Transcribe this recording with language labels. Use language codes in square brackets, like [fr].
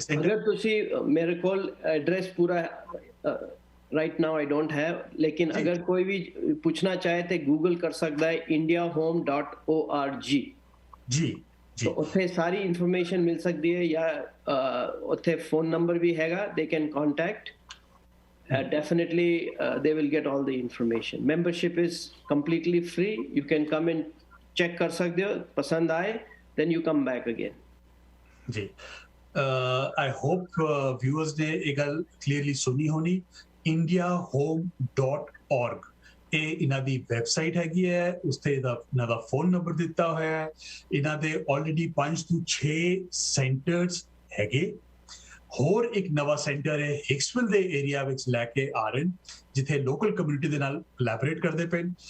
[pa] ਅਗਰ ਤੁਸੀਂ, ਮੇਰੇ ਕੋਲ ਐਡਰੈਸ ਪੂਰਾ [en] right now I don't have, [pa] ਲੇਕਿਨ ਅਗਰ ਕੋਈ ਵੀ ਪੁੱਛਣਾ ਚਾਹੇ ਤੇ ਗੂਗਲ ਕਰ ਸਕਦਾ ਹੈ indiahome.org। ਜੀ, ਉੱਥੇ ਸਾਰੀ ਇਨਫੋਰਮੇਸ਼ਨ ਮਿਲ ਸਕਦੀ ਹੈ, ਜਾਂ ਉੱਥੇ ਫੋਨ ਨੰਬਰ ਵੀ ਹੈਗਾ, [en] they can contact। Definitely they will get all the information। Membership is completely free, you can come and check [hi] कर सकते हो, पसंद आए [en] then you come back again। [pa] Ji, [en] I hope viewers [pa] ने एक गल clearly सुनी होनी। indiahome.org ਇਹ ਇਹਨਾਂ ਦੀ ਵੈਬਸਾਈਟ ਹੈਗੀ ਹੈ, ਉਸਤੇ ਇਹਨਾਂ ਦਾ ਫੋਨ ਨੰਬਰ ਦਿੱਤਾ ਹੋਇਆ ਹੈ। ਇਹਨਾਂ ਦੇ ਆਲਰੇਡੀ 5 ਤੋਂ 6 ਸੈਂਟਰਸ ਹੈਗੇ। ਹੋਰ ਇੱਕ ਨਵਾਂ ਸੈਂਟਰ ਹੈ ਹਿਕਸਵਿਲ ਦੇ ਏਰੀਆ ਵਿੱਚ ਲੈ ਕੇ ਆ ਰਹੇ ਨੇ, ਜਿੱਥੇ ਲੋਕਲ ਕਮਿਊਨਿਟੀ ਦੇ ਨਾਲ ਕੋਲੈਬੋਰੇਟ ਕਰਦੇ ਪਏ।